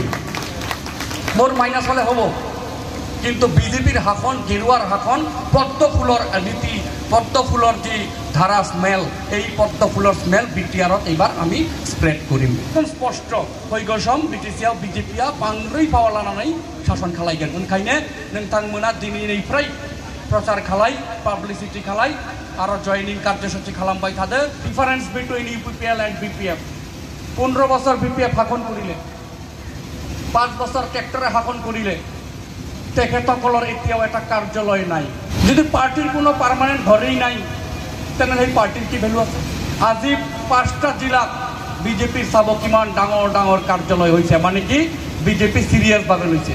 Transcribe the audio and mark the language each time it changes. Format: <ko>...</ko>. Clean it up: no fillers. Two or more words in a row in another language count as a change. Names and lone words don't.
<as>মোৰ মাইনাছ হলে হ'ব, কিন্তু বিজেপিৰ শাসন, গেৰুৱাৰ শাসন, পদ্ম ফুলৰ নীতি, পদ্ম ফুলৰ যি ধাৰা স্মেল, এই পদ্ম ফুলৰ স্মেল বিটিআৰত এইবাৰ আমি স্প্রেড করিম। স্পষ্ট হৈ গৈছম</as> <brx>বিটিসিआव বিজেপিया बांद्राय फाव लानानै शासन खालायगोन। ओंखायनो नोंथांमोना दिनैनिफ्राय प्रचार खालाय, पाब्लिसिटी खालाय आरो जयनिं कार्यसूची खालामबाय थादो।</brx> <en>difference between UPPL and BPF.</en> <as>15 বছর বিপিএফ শাসন করিলে, 5 বছর ট্ৰেক্টৰে শাসন করিলে, তেখেতসকলৰ এতিয়াও এটা কাৰ্যালয় নাই। যদি পাৰ্টিৰ কোনো পাৰ্মানেণ্ট ঘৰেই নাই, তেনেহ'লে সেই পাৰ্টিৰ কি ভেলু আছে? আজি 5টা জিলাত বিজেপিৰ চাব কিমান ডাঙৰ ডাঙৰ কাৰ্যালয় হৈছে, মানে কি বিজেপি সিরিয়াসভাবে লৈছে।</as>